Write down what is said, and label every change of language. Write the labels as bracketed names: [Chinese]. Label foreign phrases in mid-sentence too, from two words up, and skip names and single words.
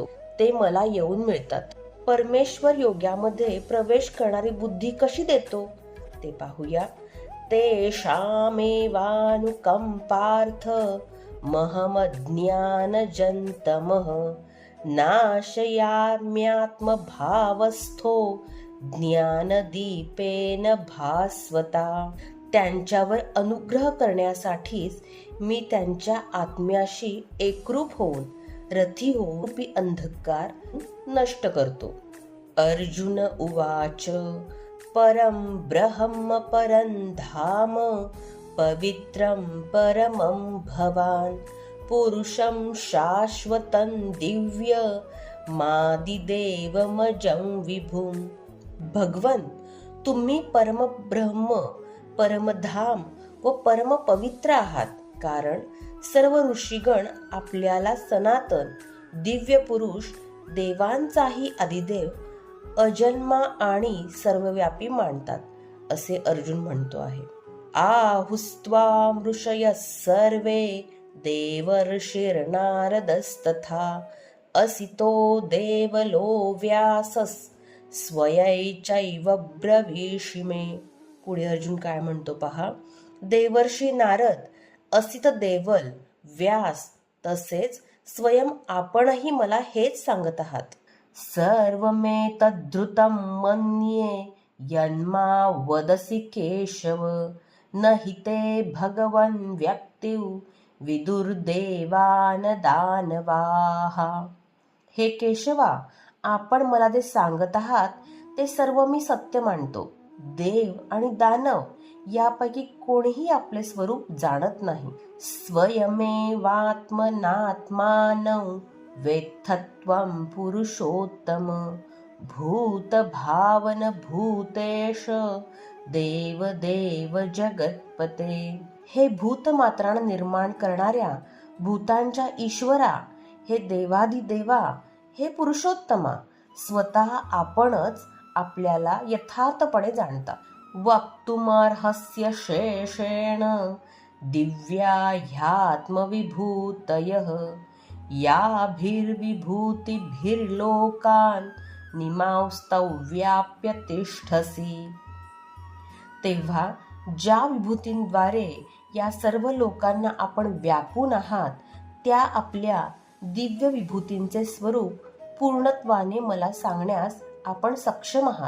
[Marathi] ते मला येऊन मिळतात. परमेश्वर योगामध्ये प्रवेश करणारी बुद्धी कशी देतो ते पाहूया. [Sanskrit] तेषामेवानुकंपार्थ महमज्ञानजन्तमः नाशयाम्यात्मभावस्थो ज्ञानदीपेन भास्वता. [Marathi] त्यांच्यावर अनुग्रह करण्यासाठीच मी त्यांच्या आत्म्याशी एकरूप होऊन रथी होऊन अंधकार नष्ट करतो. [Sanskrit] अर्जुन उवाच परं ब्रह्म परं धाम पवित्रं परमं भवान् पुरुषं शाश्वतं दिव्यमादिदेवमजं विभुं. [Marathi] भगवन, तुम्ही परमब्रह्म, परमधाम व परम पवित्र आहात. कारण सर्व ऋषीगण आपल्याला सनातन दिव्य पुरुष, देवांचाही आदिदेव, अजन्मा आणि सर्वव्यापी मानतात, असे अर्जुन म्हणतो आहे. [Sanskrit] आहुस्त्वां ऋषयः सर्वे देवर्षिर्नारदस्तथा असितो देवलो व्यासस् स्वयैचैव ब्रवीषि मे. [Marathi] पुढे अर्जुन काय म्हणतो पहा. देवर्षी नारद, असित देवल, व्यास तसेच स्वयं आपणही मला हेच सांगत आहात. [Sanskrit] सर्वमेतद्धृतं मन्ये यन्मा वदसि केशव न हि ते भगवन् व्यक्तिं विदुर्देवान दानवाः. [Marathi] हे केशवा, आपण मला जे सांगत आहात ते सर्व मी सत्य मानतो. देव आणि दानव यापैकी कोणीही आपले स्वरूप जाणत नाही. [Sanskrit] स्वयमेवात्मनात्मानं वेत्थत्वं पुरुषोत्तम भूत भावन भूतेश देव देव जगत्पते. [Marathi] हे भूतमात्रांना निर्माण करणाऱ्या भूतांच्या ईश्वरा, हे देवादिदेवा, हे पुरुषोत्तमा, स्वतः आपणच आपल्याला यथार्थपणे जाणता. [Sanskrit] वक्तुमर्हस्य शेषेण दिव्या ह्यात्मविभूतयः याभिर्विभूतिभिर्लोकान् निमांस्तौ व्याप्य तिष्ठसि. [Marathi] तेव्हा ज्या विभूतींद्वारे या सर्व लोकांना आपण व्यापून आहात, त्या आपल्या दिव्य विभूतींचे स्वरूप पूर्णत्वाने मला सांगण्यास आपण सक्षम आहात.